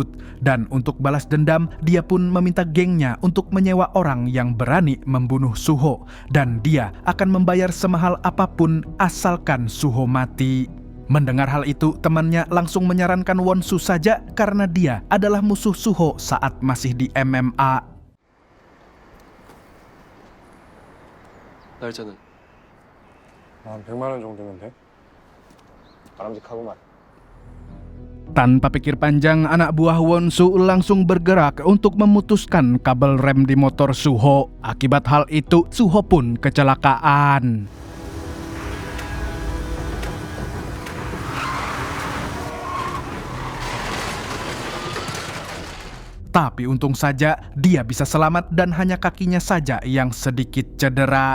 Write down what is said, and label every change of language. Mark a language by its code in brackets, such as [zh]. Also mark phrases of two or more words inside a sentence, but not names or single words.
[id] Dan untuk balas dendam, dia pun meminta gengnya untuk menyewa orang yang berani membunuh Suho. Dan dia akan membayar semahal apapun asalkan Suho mati. Mendengar hal itu, temannya langsung menyarankan Wonsu saja karena dia adalah musuh Suho saat masih di MMA. [ko] 날짜는? 한 100만 원 정도면 돼? 바람직하구만. [id] Tanpa pikir panjang, anak buah Wonsu langsung bergerak untuk memutuskan kabel rem di motor Suho. Akibat hal itu, Suho pun kecelakaan. Tapi untung saja dia bisa selamat dan hanya kakinya saja yang sedikit cedera.